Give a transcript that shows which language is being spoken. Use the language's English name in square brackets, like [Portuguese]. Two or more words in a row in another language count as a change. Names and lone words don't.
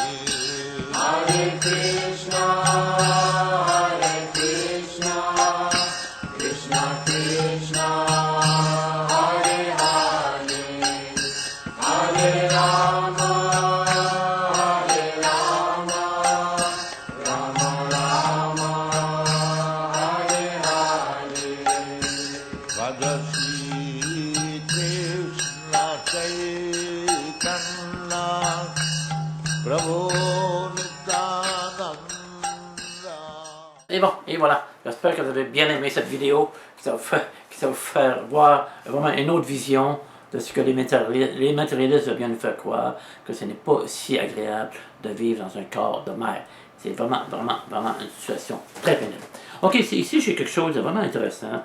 [Sanskrit] Hare Krishna, Krishna Krishna, Hare Hare, Hare Rama, Rama Rama, Hare Hare. Bhagavati Krishna Chaitanya, Prabhu Nityananda. [French] Et bon, et voilà. J'espère que vous avez bien aimé cette vidéo, que ça va vous faire voir vraiment une autre vision de ce que les matérialistes viennent nous faire croire, que ce n'est pas si agréable de vivre dans un corps de mer. C'est vraiment une situation très pénible. Ok, ici j'ai quelque chose de vraiment intéressant.